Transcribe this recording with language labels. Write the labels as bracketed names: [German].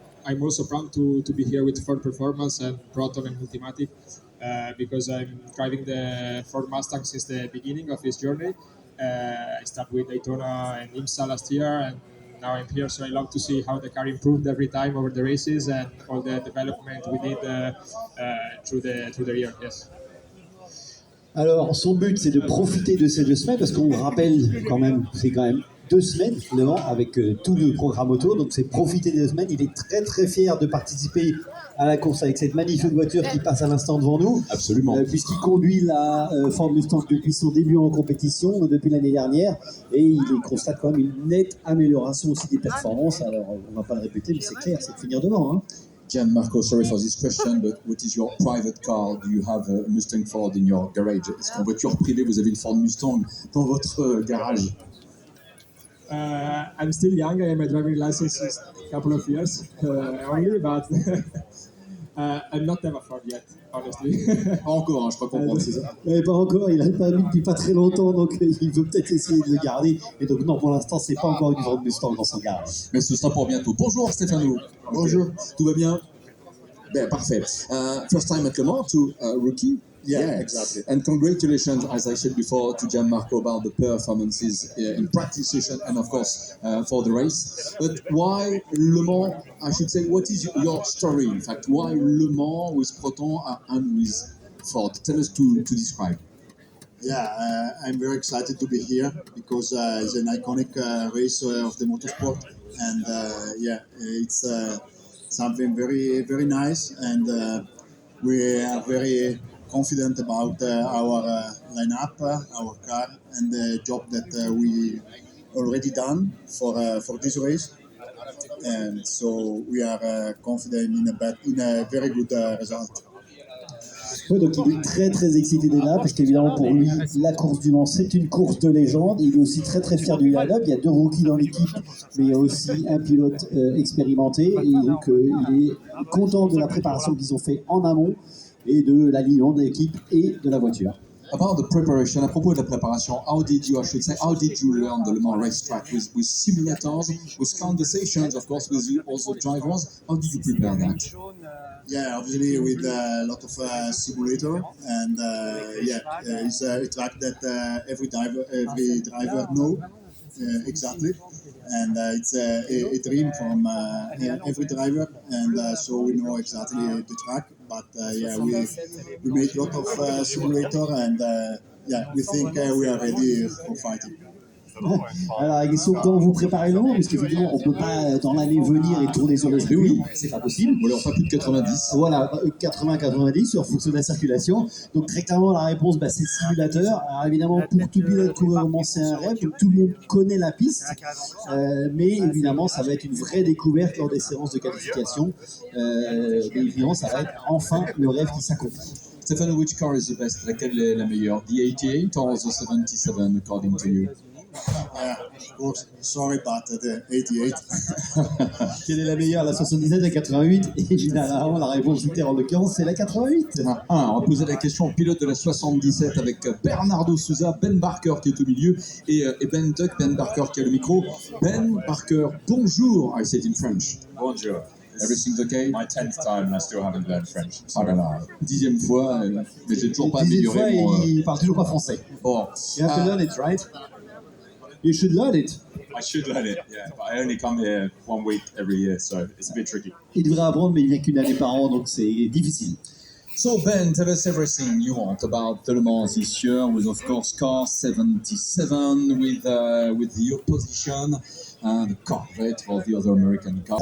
[English] I'm also proud to be here with Ford Performance and Proton and Multimatic because I'm driving the Ford Mustang since the beginning of this journey. I started with Daytona and IMSA last year, and now I'm here, so I love to see how the car improved every time over the races and all the development we did through the year. Yes. [French] Alors, son but, c'est de profiter de ces 2 semaines, parce qu'on rappelle quand même, c'est quand même 2 semaines, Le Mans, avec tout le programme auto. Donc, c'est profiter des 2 semaines. Il est très, très fier de participer à la course avec cette magnifique voiture qui passe à l'instant devant nous. Absolument. Puisqu'il conduit la Ford Mustang depuis son début en compétition, depuis l'année dernière. Et il constate quand même une nette amélioration aussi des performances. Alors, on ne va pas le répéter, mais c'est clair, c'est de finir devant. Hein. [English] Gianmarco, sorry for this question, but what is your private car? Do you have a Mustang Ford in your garage? [French] Est-ce qu'en voiture privée, vous avez une Ford Mustang dans votre garage? [English] I'm still young. I have my driving license a couple of years only, but I'm not ever Ford yet, honestly. [French] Pas encore, hein, je crois comprendre, c'est ça. Pas encore, il a pas mis depuis pas très longtemps, donc il veut peut-être essayer de le garder. Et donc non, pour l'instant, c'est pas encore une Ford Mustang dans son garage. Mais ce sera pour bientôt. Bonjour Stéphano. Bonjour. Tout va bien? Ben, parfait. [English] First time at Le Mans to rookie? Yeah, exactly. And congratulations, as I said before, to Gianmarco about the performances in practice session and of course for the race. But why Le Mans? I should say, what is your story? In fact, why Le Mans with Proton and with Ford? Tell us to describe. Yeah, I'm very excited to be here because it's an iconic race of the motorsport, and it's something very, very nice, and we are very confident about our lineup, our car, and the job that we already done for this race. And so we are confident in a very good result. [French] Ouais, donc il est très très excité d'être là, parce qu'évidemment pour lui, la course du Mans, c'est une course de légende. Il est aussi très très fier du line-up. Il y a 2 rookies dans l'équipe, mais il y a aussi un pilote expérimenté. Et donc il est content de la préparation qu'ils ont fait en amont et de l'alignement de l'équipe et de la voiture. [English] About the preparation, [French] à propos de la préparation, [English] how did you learn the Le Mans racetrack with simulators, with conversations, of course, with the other drivers? How did you prepare that? Yeah, obviously with a lot of simulator, and it's a track that every driver know exactly, and it's a dream from every driver, and so we know exactly the track. But we make a lot of simulator, and we think we are ready for fighting. [French] Alors, la question, comment vous préparez le Mans? Parce qu'effectivement, on ne peut pas dans l'année venir et tourner sur le circuit, c'est pas possible. On leur fait plus de 90. Voilà, 80-90 en fonction de la circulation. Donc très clairement, la réponse, c'est simulateur. Alors évidemment, pour tout pilote coureur au Mans, c'est un rêve. Donc, tout le monde connaît la piste. Mais évidemment, ça va être une vraie découverte lors des séances de qualification. Mais évidemment, ça va être enfin le rêve qui s'accomplit. [English] Stefano, which car is the best? [French] Laquelle est la meilleure? [English] The 88 or the 77, according to you? Yeah, of course. Sorry, but the 88. [French] Quelle est la meilleure, la 77, la 88? Et généralement, la réponse du terre en l'occurrence, c'est la 88. On va poser la question au pilote de la 77 avec Bernardo Souza, Ben Barker qui est au milieu et Ben Tuck, Ben Barker qui a le micro. [English] Ben Barker, bonjour. I said in French. [French] Bonjour. [English] Everything's okay? My 10th time and I still haven't learned French. [French] Ah là là, 10e fois, mais j'ai toujours pas amélioré fois, mon... il parle toujours pas français. Bon. [English] You have to learn it, right? You should learn it. I should learn it, yeah, but I only come here 1 week every year, so it's a bit tricky. [French] Il devrait apprendre, mais il vient qu'une année par an, donc c'est difficile. [English] So Ben, tell us everything you want about Le Mans this year, with of course car 77, with the opposition and the Corvette for the other American car.